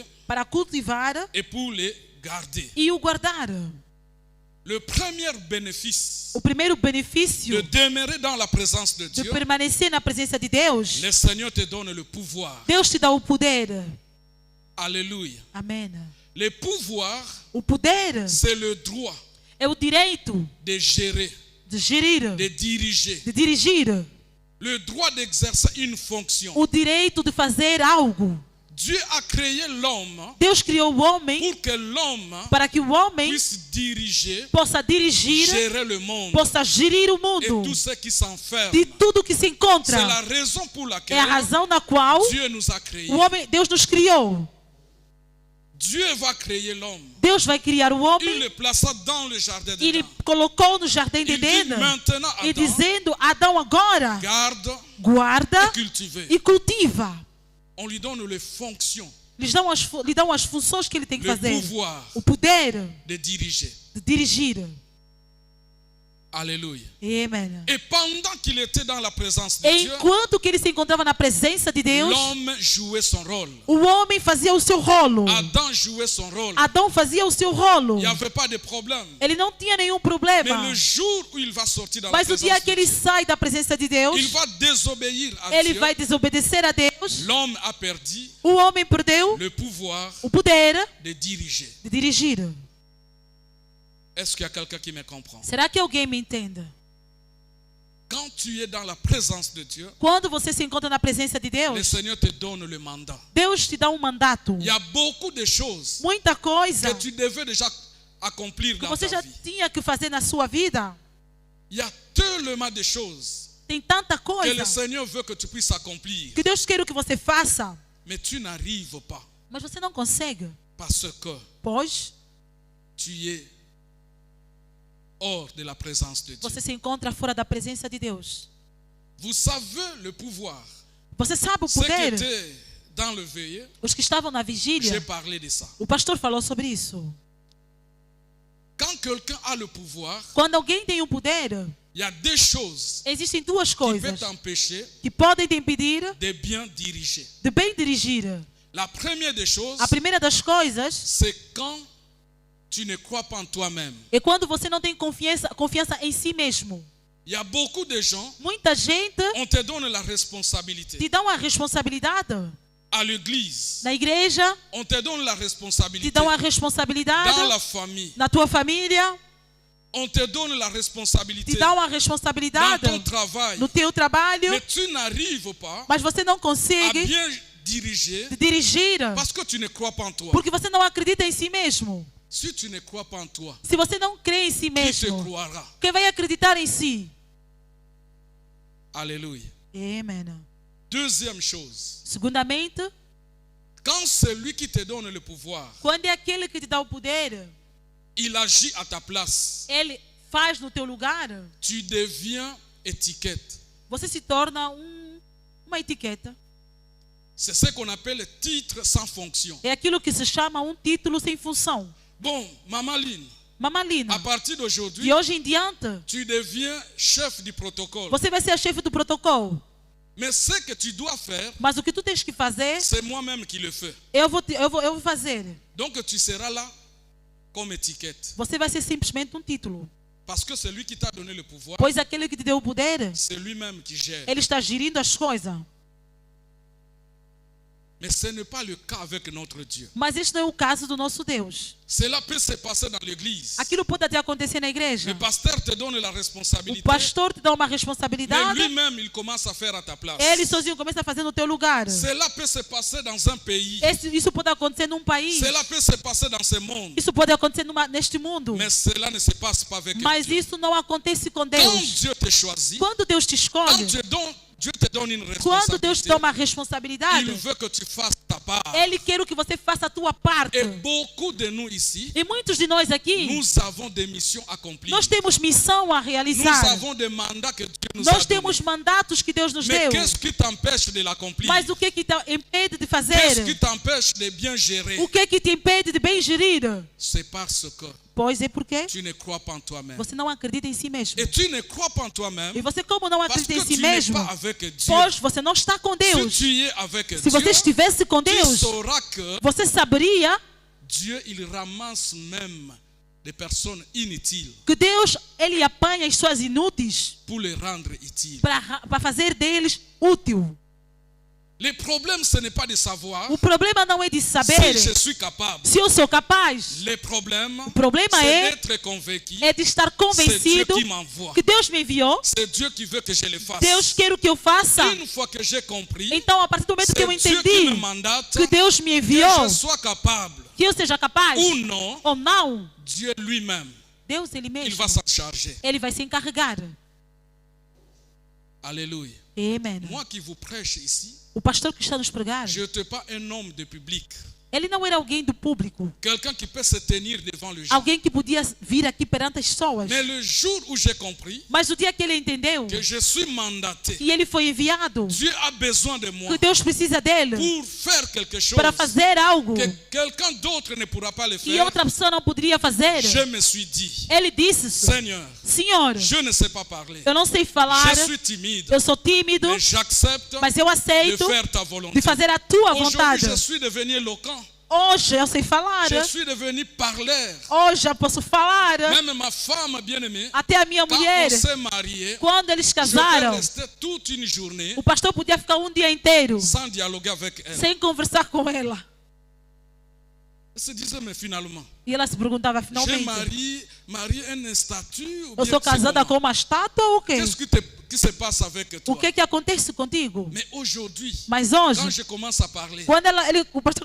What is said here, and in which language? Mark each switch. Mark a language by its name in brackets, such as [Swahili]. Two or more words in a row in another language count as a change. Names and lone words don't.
[Portuguese] para cultivar [French] et pour les garder. [Portuguese] e o guardar. [French] Le premier bénéfice [Portuguese] O primeiro de benefício [French] demeurer dans la présence de de Dieu, [Portuguese] permanecer na presença de Deus, [French] le Seigneur te donne le pouvoir. [Portuguese] Deus te dá o poder. [French] Alléluia. [Portuguese] Amém. [French] Le pouvoir, [Portuguese] O poder [French] c'est le droit [Portuguese] é o direito [French] de gérer, [Portuguese] de gerir, [French] de diriger, [Portuguese] de dirigir, [French] le droit d'exercer une fonction. [Portuguese] o direito de fazer algo. [French] Dieu a créé l'homme [Portuguese] Deus criou o homem [French] pour que l'homme [Portuguese] para que o homem [French] puisse diriger, [Portuguese] possa dirigir, [French] gérer le monde [Portuguese] possa gerir o [French] et [Portuguese] mundo [French] tout ce qui s'enferme. [Portuguese] de tudo que se [French] C'est [Portuguese] encontra. [French] la raison pour [Portuguese] É a [French] laquelle [Portuguese] razão na qual [French] Dieu nous a créés. [Portuguese] o homem, Deus nos criou. [French] Dieu va créer l'homme. [Portuguese] Deus vai criar o [French] Il [Portuguese] homem [French] le plaça dans le jardin [Portuguese] e ele [French] d'Éden. [Portuguese] colocou no jardim de [French] Il dit [Portuguese] Éden [French] maintenant, [Portuguese] e [French] Adam, [Portuguese] dizendo: Adão, agora [French] garde [Portuguese] guarda [French] et cultive. [Portuguese] e cultiva. [French] On lui donne les fonctions, [Portuguese] Lhe dão as funções que ele tem que [French] le [Portuguese] fazer. [French] pouvoir [Portuguese] O poder [French] de diriger. [Portuguese] de dirigir. [French] Alléluia. [Portuguese] Amém. [French] Et pendant qu'il était dans la présence de Dieu, [Portuguese] Enquanto que ele se encontrava na presença de Deus, [French] l'homme jouait son rôle. [Portuguese] o homem fazia o seu rolo. [French] Adam jouait son rôle. [Portuguese] Adão fazia o seu rolo. [French] Il n'y avait pas de problème. [Portuguese] Ele não tinha nenhum [French] Mais [Portuguese] problema. [French] le jour où il va sortir dans la [Portuguese] Mas no dia [French] présence [Portuguese] que [French] de [Portuguese] ele [French] Dieu, [Portuguese] sai da presença de Deus, [French] il va désobéir à [Portuguese] ele [French] Dieu. [Portuguese] vai desobedecer a Deus. [French] L'homme a perdu [Portuguese] O homem perdeu [French] le pouvoir [Portuguese] o poder [French] de diriger. [Portuguese] de dirigir. [French] Est-ce qu'il y a quelqu'un qui me comprend? [Portuguese] Será que alguém me entende? [French] Quand tu es dans la présence de Dieu, [Portuguese] Quando você se encontra na presença de [French] le [Portuguese] Deus, [French] Seigneur te donne le mandat. [Portuguese] Deus te dá um mandato. [French] Il y a beaucoup de choses [Portuguese] Muita coisa [French] que tu devais déjà accomplir [Portuguese] que [French] dans [Portuguese] você [French] ta [Portuguese] já [French] vie. [Portuguese] tinha que fazer na sua vida. [French] Il y a tellement de choses [Portuguese] Tem tanta [French] que [Portuguese] coisa [French] le Seigneur veut que tu puisses accomplir. [Portuguese] que Deus quer que você faça, [French] Mais tu n'arrives pas [Portuguese] mas você não consegue. [French] parce que [Portuguese] Pois [French] tu es hors de la présence de Dieu. [Portuguese] você se encontra fora da presença de Deus. [French] Vous savez le pouvoir. [Portuguese] Você sabe o [French] Ceux qui [Portuguese] poder? [French] étaient dans le veillé, [Portuguese] Os que estavam na [French] j'ai [Portuguese] vigília, [French] parlé de ça. [Portuguese] o pastor falou sobre isso. [French] Quand quelqu'un a le pouvoir, [Portuguese] Quando alguém tem o poder, [French] il y a des choses [Portuguese] existem duas [French] qui peuvent [Portuguese] coisas [French] t'empêcher [Portuguese] que podem te impedir [French] de bien diriger. [Portuguese] de bem dirigir. [French] La première des choses, [Portuguese] A primeira das coisas [French] c'est quand tu ne crois pas en toi-même. [Portuguese] é quando você não tem confiança em si mesmo. [French] Il y a beaucoup de gens, [Portuguese] Muita gente [French] on te donne la responsabilité. [Portuguese] te dá uma responsabilidade. [French] À l'église, [Portuguese] Na igreja, [French] on te donne la [Portuguese] te [French] responsabilité. [Portuguese] dão a [French] Dans [Portuguese] responsabilidade. [French] la famille, [Portuguese] Na tua família, [French] on te donne la [Portuguese] te [French] responsabilité. [Portuguese] dá uma [French] Dans [Portuguese] responsabilidade. [French] ton travail. [Portuguese] No teu trabalho, [French] Mais tu n'arrives pas [Portuguese] mas você não [French] à [Portuguese] consegue [French] bien diriger [Portuguese] dirigir [French] parce que tu ne crois pas en toi. [Portuguese] porque você não acredita em si mesmo. [French] Si tu ne crois pas en toi, [Portuguese] Se você não crê em si [French] qui te [Portuguese] mesmo, [French] croira? [Portuguese] quem vai acreditar em si? [French] Alléluia. [Portuguese] Amém. [French] Deuxième chose, [Portuguese] Segundamente, [French] quand celui qui te donne le pouvoir, [Portuguese] quando é aquele que te dá o poder, [French] il agit à ta place, [Portuguese] ele faz no teu lugar, [French] tu deviens étiquette. [Portuguese] você se torna uma etiqueta. [French] C'est ce qu'on appelle titre sans fonction. [Portuguese] É aquilo que se chama um título sem função. [French] Bon, Maman Lynn, [Portuguese] Mamãe Lina, [French] À partir d'aujourd'hui, [Portuguese] de hoje em diante, [French] tu deviens chef du protocole. [Portuguese] você vai ser a chefe do protocolo. [French] Mais ce que tu dois faire, [Portuguese] Mas o que tu tens que fazer, [French] c'est moi-même qui le fais. [Portuguese] eu vou fazer. [French] Donc tu seras là comme étiquette. [Portuguese] Você vai ser simplesmente um título. [French] Parce que celui qui t'a donné le pouvoir, [Portuguese] Pois aquele que te deu o poder, [French] c'est lui-même qui gère. [Portuguese] ele está gerindo as coisas. [French] Mais ce n'est pas le cas avec notre Dieu. [Portuguese] Mas este não é o caso do nosso Deus. [French] Cela peut se passer dans l'église. [Portuguese] Aquilo pode até acontecer na igreja. [French] Le pasteur te donne la [Portuguese] O [French] responsabilité, [Portuguese] pastor te dá uma [French] mais [Portuguese] responsabilidade. [French] lui-même, il commence à faire à ta place. [Portuguese] Ele sozinho começa a fazer no teu lugar. [French] Cela peut se passer dans un pays. [Portuguese] Isso pode acontecer num país. [French] Cela peut se passer dans ce monde. [Portuguese] Isso pode acontecer neste mundo. [French] Mais cela ne se passe pas avec [Portuguese] Mas [French] Dieu. [Portuguese] isso não acontece com [French] Quand [Portuguese] Deus. [French] Dieu te choisit, [Portuguese] Quando Deus te [French] quand [Portuguese] escolhe, [French] Dieu te donne une [Portuguese] quando Deus te [French] responsabilité, [Portuguese] dá uma responsabilidade, [French] il veut que tu fasses ta part. [Portuguese] Ele quer que você faça a tua parte. [French] Et beaucoup de nous ici, [Portuguese] E muitos de nós aqui, [French] nous avons des missions accomplies. [Portuguese] nós temos missão a [French] Nous [Portuguese] realizar. [French] avons des mandats que Dieu nous a [Portuguese] Nós [French] donnés. [Portuguese] temos mandatos que Deus nos [French] Mais [Portuguese] deu. [French] qu'est-ce qui t'empêche de l'accomplir? [Portuguese] Mas o que te impede de fazer? [French] Qu'est-ce qui t'empêche de bien gérer? [Portuguese] O que te impede de bem gerir? [French] C'est parce que [Portuguese] Pois é porque [French] tu ne crois pas en toi-même. [Portuguese] você não acredita em si mesmo. [French] Et tu ne crois pas en toi-même [Portuguese] E você, como não [French] parce [Portuguese] acredita [French] que [Portuguese] em si [French] tu n'es [Portuguese] mesmo, [French] pas avec Dieu. [Portuguese] pois você não está com [French] Si [Portuguese] Deus. [French] tu es avec [Portuguese] Se você [French] Dieu, [Portuguese] estivesse com [French] tu [Portuguese] Deus, [French] sauras que [Portuguese] você saberia [French] Dieu, il ramasse même des personnes inutiles [Portuguese] que Deus, Ele apanha as suas inúteis [French] pour les rendre utiles. [Portuguese] para fazer deles útil. [French] Le problème, ce n'est pas de savoir [Portuguese] O problema não é de saber [French] si je suis capable. [Portuguese] se eu sou capaz. [French] Le problème, [Portuguese] O problema [French] c'est [Portuguese] é, [French] d'être convaincu. [Portuguese] é de estar [French] C'est Dieu [Portuguese] convencido [French] qui m'envoie. [Portuguese] que Deus me enviou. [French] C'est Dieu qui veut que je le fasse. [Portuguese] Deus quer que eu faça. [French] Une fois que j'ai compris, [Portuguese] Então, a partir do momento que eu [French] c'est Dieu qui [Portuguese] entendi [French] me mandate [Portuguese] que Deus me [French] que [Portuguese] enviou, [French] je sois capable [Portuguese] que eu seja capaz [French] ou non, [Portuguese] ou não, [French] Dieu lui-même, [Portuguese] Deus Ele [French] il [Portuguese] mesmo, [French] va s'en charger. [Portuguese] Ele vai se encarregar. [French] Alléluia. [Portuguese] Amen. [French] Moi qui vous prêche ici, [Portuguese] O pastor que está nos pregar, [French] je n'étais pas un homme de public. [Portuguese] ele não era alguém do público, [French] Quelqu'un qui peut se tenir devant le gens. [Portuguese] alguém que podia vir aqui perante as pessoas. [French] Mais le jour où j'ai compris [Portuguese] Mas o dia que ele entendeu [French] que je suis mandaté, [Portuguese] que ele foi enviado, [French] Dieu a besoin de moi [Portuguese] que Deus precisa dele [French] pour faire quelque chose [Portuguese] para fazer algo [French] que quelqu'un d'autre ne pourra pas le [Portuguese] e [French] faire, [Portuguese] outra pessoa não poderia fazer, [French] je me suis dit, [Portuguese] ele disse: [French] Seigneur, [Portuguese] Senhor, [French] je ne sais pas parler. [Portuguese] eu não sei falar, [French] Je suis timide, [Portuguese] eu sou tímido, [French] mais j'accepte [Portuguese] mas eu [French] de [Portuguese] aceito [French] faire ta volonté. [Portuguese] de fazer a tua [French] Aujourd'hui, [Portuguese] vontade. [French] je suis devenu éloquent. [Portuguese] Hoje eu sei falar, [French] Je suis devenu parleur. [Portuguese] hoje eu posso falar. [French] Même ma femme bien-aimée, [Portuguese] Até a minha [French] quand on [Portuguese] mulher, [French] s'est marié, [Portuguese] quando eles [French] je peux [Portuguese] casaram, [French] rester toute une journée [Portuguese] o pastor podia ficar um dia inteiro [French] sans dialoguer avec elle. [Portuguese] sem conversar com ela. [French] Elle se disait, mais finalement, [Portuguese] E ela se perguntava [French] j'ai [Portuguese] finalmente: [French] marié une statue ou [Portuguese] eu [French] bien [Portuguese] sou [French] c'est [Portuguese] casada [French] comment? [Portuguese] com uma estátua ou o quê? [French] Qu'est-ce qui se passe avec [Portuguese] O [French] toi? [Portuguese] que acontece contigo? [French] Mais aujourd'hui, [Portuguese] Mas [French] quand [Portuguese] hoje, [French] je commence à parler, [Portuguese] quando o pastor